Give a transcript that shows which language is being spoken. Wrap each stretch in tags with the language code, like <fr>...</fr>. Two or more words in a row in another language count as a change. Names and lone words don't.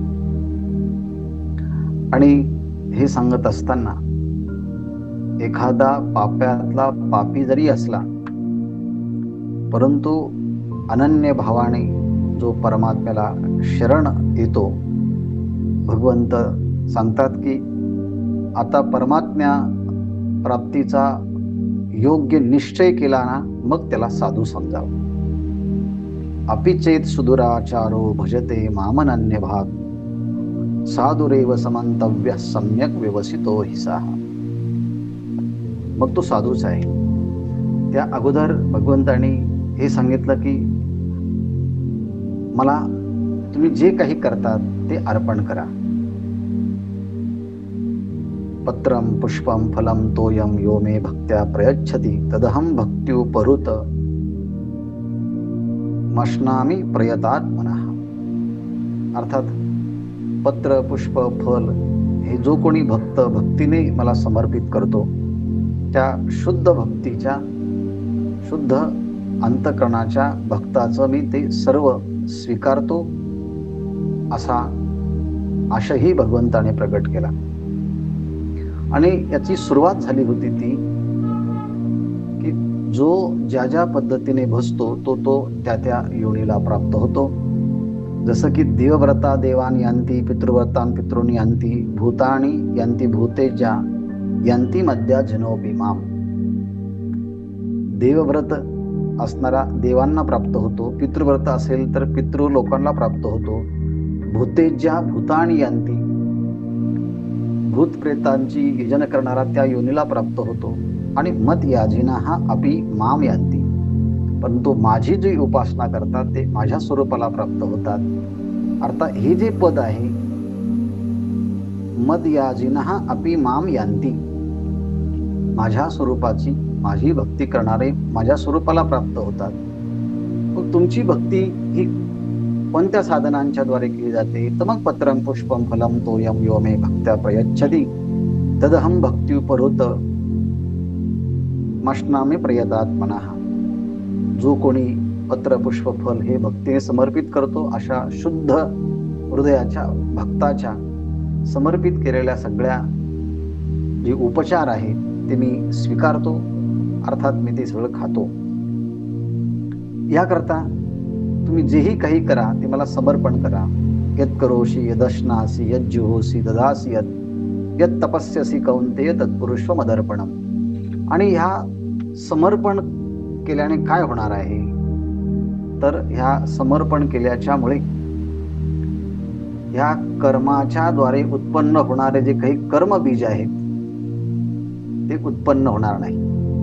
<mr>आणि हे सांगत असताना एखादा पाप्यातला पापी जरी असला, परंतु अनन्य भावाने जो परमात्म्याला शरण येतो, भगवंत सांगतात की आता परमात्म्या प्राप्तीचा योग्य निश्चय केला ना, मग त्याला साधू समजावं.</mr> <sa>अपिचेत सुदुराचारो भजते मामनन्य भाग साधुरेव समंतव्य सम्यक व्यवसितो हिसा.</sa> <mr>मग तो साधूच आहे. त्या अगोदर भगवंतांनी हे सांगितलं की मला तुम्ही जे काही करतात ते अर्पण करा.</mr> <sa>पत्रम पुष्पम फलम तोयम यो मे भक्त्या प्रयच्छति तदहम भक्त्युपहृत मश्नामी प्रयतात्मनः.</sa> <mr>अर्थात पत्र पुष्प फल हे जो कोणी भक्त भक्तीने मला समर्पित करतो, त्या शुद्ध भक्तीच्या शुद्ध अंतःकरणाच्या भक्ताचं मी ते सर्व स्वीकारतो, असा आशयही भगवंताने प्रगट केला. आणि याची सुरुवात झाली होती ती की जो ज्या ज्या पद्धतीने भजतो तो त्या त्या योनीला प्राप्त होतो.</mr> <sa>जसं की देवव्रता देवान यांती पितृव्रतान पितॄन यांती भूतानी यांती भूतेजा यांती मध्या जनोपी माम.</sa> <mr>देवव्रत असणारा देवांना प्राप्त होतो, पितृव्रत असेल तर पितृ लोकांना प्राप्त होतो,</mr> <sa>भूतेज्या भूतानी यांती</sa> <mr>भूत प्रेतांची यजन करणारा त्या योनीला प्राप्त होतो, आणि</mr> <sa>मत याजिना हा अपि माम यांती.</sa> <mr>परंतु माझी जी उपासना करतात ते माझ्या स्वरूपाला प्राप्त होतात. अर्थात हे जे पद आहे</mr> <sa>मद याजिना अपि माम यांती,</sa> <mr>माझ्या स्वरूपाची माझी भक्ती करणारे माझ्या स्वरूपाला प्राप्त होतात. मग तुमची भक्ती ही कोणत्या साधनांच्या द्वारे केली जाते?</mr> <sa>तर मग पत्रम पुष्पम फलम तोयम यो मे भक्त्या प्रयच्छति तदहम भक्त्युपहृत मश्नामी प्रयतात्मनः.</sa> <mr>जो कोणी पत्र पुष्प फल हे भक्तीने समर्पित करतो, अशा शुद्ध हृदयाच्या भक्ताच्या समर्पित केलेल्या सगळ्या जे उपचार आहेत ते मी स्वीकारतो. अर्थात मी ते सगळं खातो. याकरता तुम्ही जेही काही करा ते मला समर्पण करा.</mr> <sa>यत् करोषि यदश्नासि यज्जुहोसि ददासि यत् तपस्यसि कौंतेय तत्पुरुषव मदर्पणम.</sa> <mr>आणि ह्या समर्पण केल्याने काय होणार आहे, तर ह्या समर्पण केल्याच्यामुळे ह्या कर्माच्या द्वारे उत्पन्न होणारे जे काही कर्मबीज आहेत ते उत्पन्न होणार नाही.</mr>